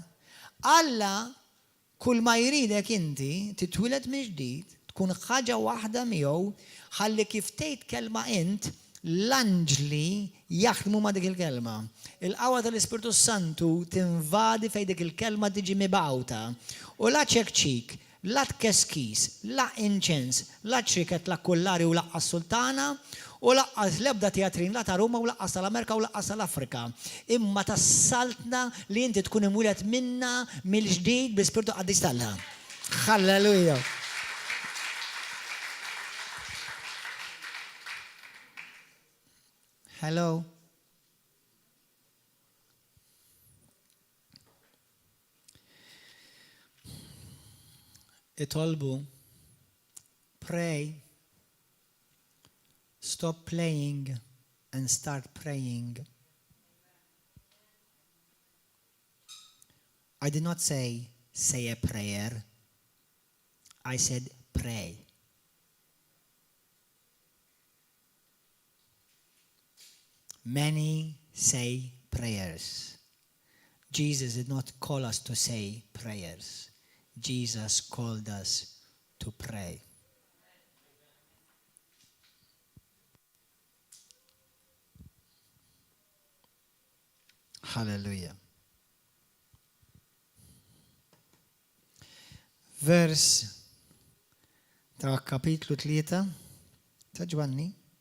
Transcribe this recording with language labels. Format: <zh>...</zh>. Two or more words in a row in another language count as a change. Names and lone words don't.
<mt>Alla kull ma jridek inti titwiled mill-ġdid, tkun ħaġa waħda miegħu ħalli kif tgħid kelma int l-anġli jaħdmu ma' dik il-kelma. Il-qawwa tal-Ispirtu Santu tinvadi fejn dik il-kelma tiġi mibgħuta. U la ċekċik, la tkeskis, la inċens, la ċriket, la kullari u laqqas sultana, u laqqas l-ebda teatrin la ta' Ruma u laqqas tal-Amerika u laqqas tal-Afrika. Imma tassaltna li inti tkun imwilet minna mill-ġdid bl-Ispirtu Qaddis tal-Alla.</mt> <en>Halleluja. Hello.</en> <mt>Itolbu,</mt> <en>pray, stop playing and start praying. I did not say a prayer. I said pray. Many say prayers. Jesus did not call us to say prayers. Jesus called us to pray. Hallelujah.</en> <mt>Vers ta' kapitlu 3 ta' Ġwanni.</mt>